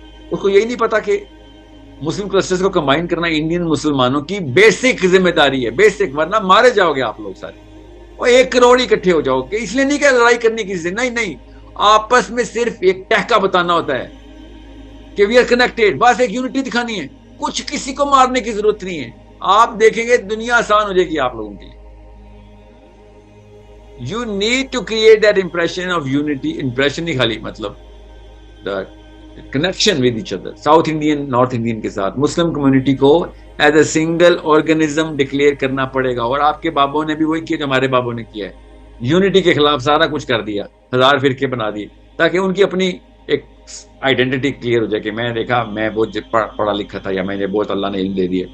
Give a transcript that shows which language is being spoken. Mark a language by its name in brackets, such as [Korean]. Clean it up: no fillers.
[Urdu] اس کو یہی نہیں پتا کہ مسلم کلسٹرز کو کمبائن کرنا انڈین مسلمانوں کی بیسک ذمہ داری ہے, بیسک, ورنہ مارے جاؤ گے آپ لوگ سارے. اور 1 کروڑ اکٹھے ہو جاؤ گے. اس لیے نہیں کہ لڑائی کرنی کسی سے, نہیں نہیں, آپس میں صرف ایک ٹہکا بتانا ہوتا ہے کہ [English] we are connected, [Urdu] بس ایک یونٹی دکھانی ہے. کچھ کسی کو مارنے کی ضرورت نہیں ہے. آپ دیکھیں گے دنیا آسان ہو جائے گی آپ لوگوں کے لیے. [English] You need to create that impression of unity. Impression [Urdu] نہیں خالی, مطلب [English] the connection with each other. [Urdu] South Indian, North Indian کے ساتھ مسلم کمیونٹی کو [English] as a single organism [Urdu] declare کرنا پڑے گا. اور آپ کے بابوں نے بھی وہی کیا جو ہمارے بابوں نے کیا ہے. یونٹی کے خلاف سارا کچھ کر دیا, 1000 فرقے بنا دیے تاکہ ان کی اپنی ایک آئیڈینٹی کلیئر ہو جائے کہ میں دیکھا میں بہت پڑھا لکھا تھا, یا میں نے بہت اللہ نے علم دے دیا.